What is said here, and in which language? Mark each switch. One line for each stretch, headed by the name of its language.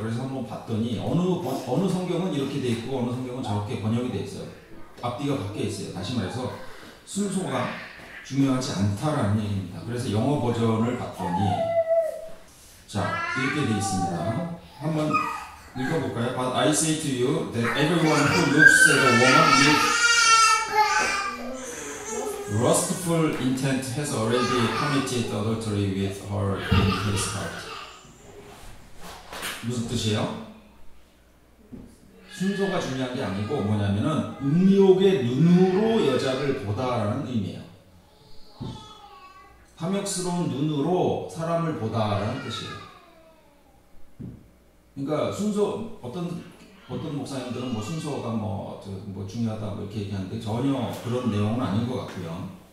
Korean: 그래서 한번 봤더니 어느 성경은 이렇게 돼 있고 어느 성경은 저렇게 번역이 돼 있어요. 앞뒤가 바뀌어 있어요. 다시 말해서 순서가 중요하지 않다라는 얘기입니다. 그래서 영어 버전을 봤더니 자, 이렇게 돼 있습니다. 한번 읽어볼까요?
English: But I say to you that everyone who looks at a woman lustful intent has already committed adultery with her in his heart.
Korean: 무슨 뜻이에요? 순서가 중요한 게 아니고 뭐냐면은 음욕의 눈으로 여자를 보다라는 의미예요. 탐욕스러운 눈으로 사람을 보다라는 뜻이에요. 그러니까 순서 어떤 목사님들은 뭐 순서가 뭐 중요하다 뭐 이렇게 얘기하는데 전혀 그런 내용은 아닌 것 같고요.